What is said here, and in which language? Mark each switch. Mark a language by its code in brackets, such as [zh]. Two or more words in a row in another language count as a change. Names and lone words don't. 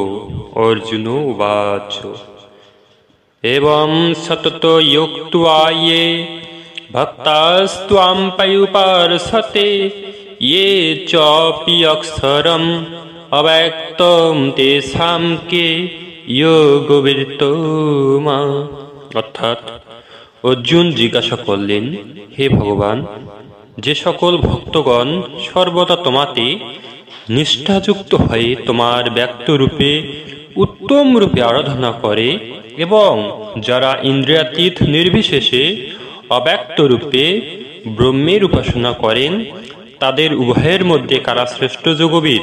[sa] अर्जुन उवाच एवं सततो युक्त्वा ये भक्तास्त्वां पर्युपासते ये चापि अक्षरम् अव्यक्तं तेषां के योगवित्तो मा। [bn] অর্থাৎ অর্জুন জিজ্ঞাসা করলেন, হে ভগবান, যে সকল ভক্তগণ সর্বদা তোমাতে নিষ্ঠাযুক্ত হয়ে তোমার ব্যক্তরূপে উত্তম রূপে আরাধনা করে এবং যারা ইন্দ্রিয়াতীত নির্বিশেষে অব্যক্ত রূপে ব্রহ্মের উপাসনা করেন, তাদের উভয়ের মধ্যে কারা শ্রেষ্ঠ যোগবিদ?